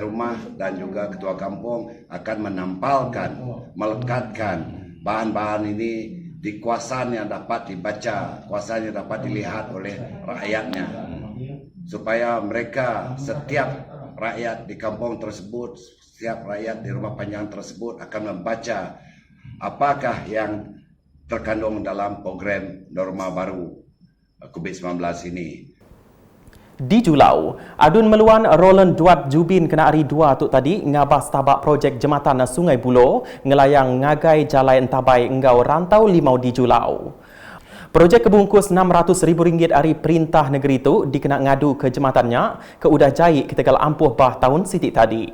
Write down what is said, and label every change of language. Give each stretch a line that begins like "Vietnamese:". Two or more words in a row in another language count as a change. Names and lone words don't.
Malay: rumah dan juga ketua kampung akan menampalkan, melekatkan bahan-bahan ini di kuasaan yang dapat dibaca, kuasaan yang dapat dilihat oleh rakyatnya, supaya mereka, setiap rakyat di kampung tersebut, setiap rakyat di rumah panjang tersebut akan membaca apakah yang terkandung dalam program norma baru COVID-19 ini.
Iban: Di Julau, adun meluan Roland Duat Jubin kena hari 2 tu tadi ngabas tabak projek jembatan Sungai Buloh ngelayang ngagai jalai entabai engau rantau limau di Julau. Projek kebungkus RM600,000 hari perintah negeri itu dikena ngadu ke jembatannya ke udah jahit ketegal ampuh bah tahun sitik tadi.